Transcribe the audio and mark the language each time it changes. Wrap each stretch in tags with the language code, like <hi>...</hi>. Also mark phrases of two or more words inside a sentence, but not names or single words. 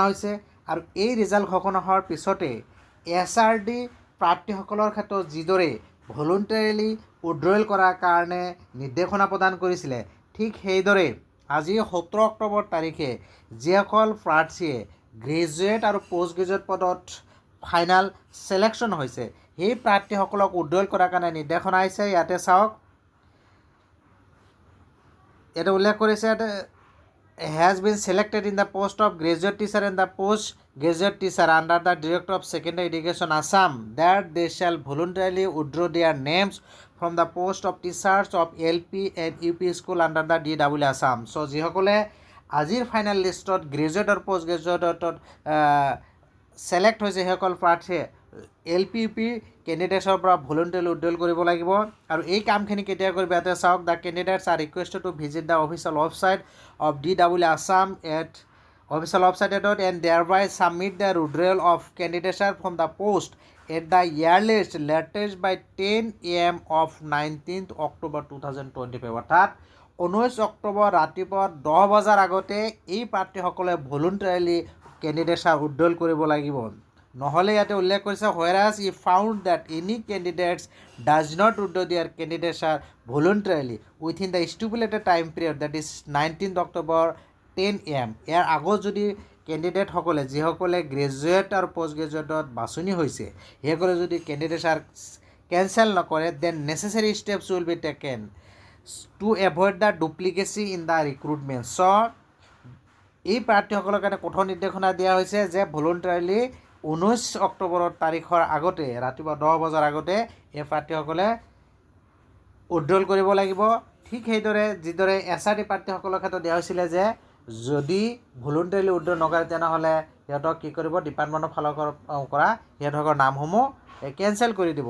<as>হৈছে আৰু এই ৰিজাল্ট ঘোষণা হোৱাৰ পিছতে SRD প্ৰাৰ্থীসকলৰ ক্ষেত্ৰত যিদৰে</as> <en>voluntarily withdrawal</en> <as>কৰাৰ কাৰণে নিৰ্দেশনা প্ৰদান কৰিছিলে, ঠিক সেইদৰে আজি ১৭ অক্টোবৰ তাৰিখে যিসকল প্ৰাৰ্থীয়ে গ্ৰেজুৱেট আৰু</as> <en>post graduate</en> <as>পদত</as> <en>final selection</en> <as>হৈছে সেই প্ৰাৰ্থীসকলক উইথড্ৰল কৰাৰ কাৰণে নিৰ্দেশনা আহিছে। ইয়াতে চাওক, ইয়াতে উল্লেখ কৰিছে</as> <en>has been selected in the post of graduate teacher and the post graduate teacher under the Director of Secondary Education Assam that they shall voluntarily withdraw their names from the post of teachers of LP and UP school under the DEE Assam.</en> <as>So যিসকলে আজিৰ</as> <en>final list</en> <as>গ্ৰেজুৱেট আৰু</as> <en>post graduate</en> <as>ছিলেক্ট হৈছে সেইসকল প্ৰাৰ্থীয়ে LP কেণ্ডিডেটছৰ পৰা ভলুণ্টাৰীলি উইথড্ৰল কৰিব লাগিব। আৰু এই কামখিনি কেতিয়া কৰিব ইয়াতে চাওক,</as> <en>the candidates are requested to visit the official website of DEE Assam at official website and thereby submit their withdrawal of candidature from the post at the earliest latest by 10 AM of 19th October 2025</en> <as>অৰ্থাৎ 19 অক্টোবৰ ৰাতিপুৱা 10 বজাৰ আগতে এই প্ৰাৰ্থীসকলে</as> <en>voluntarily candidature withdrawal</en> <as>কৰিব লাগিব। নহ'লে ইয়াতে উল্লেখ কৰিছে</as> <en>whereas he found that any candidates does not withdraw their candidature voluntarily within the stipulated time period, that is 19th October 10 AM,</en> <as>ইয়াৰ আগত যদি কেণ্ডিডেটসকলে যিসকলে গ্ৰেজুৱেট আৰু</as> <en>post graduate</en> <as>বাছনি হৈছে সেইসকলে যদি কেণ্ডিডেটছাৰ কেঞ্চেল নকৰে,</as> <en>then necessary steps will be taken to avoid the duplicacy in the recruitment.</en> <as>চ' এই প্ৰাৰ্থীসকলৰ কাৰণে কঠোৰ নিৰ্দেশনা দিয়া হৈছে যে ভলুণ্টাৰীলি 19 অক্টোবৰ তাৰিখৰ আগতে ৰাতিপুৱা 10 বজাৰ আগতে এই প্ৰাৰ্থীসকলে উইথড্ৰল কৰিব লাগিব। ঠিক সেইদৰে যিদৰে SRD প্ৰাৰ্থীসকলৰ ক্ষেত্ৰত দিয়া হৈছিলে যে যদি</as> <en>voluntarily withdrawal</en> <as>নকৰে তেনেহ'লে সিহঁতক কি কৰিব, ডিপাৰ্টমেণ্টৰ ফালৰ পৰা সিহঁতৰ নামসমূহ কেঞ্চেল কৰি দিব।</as>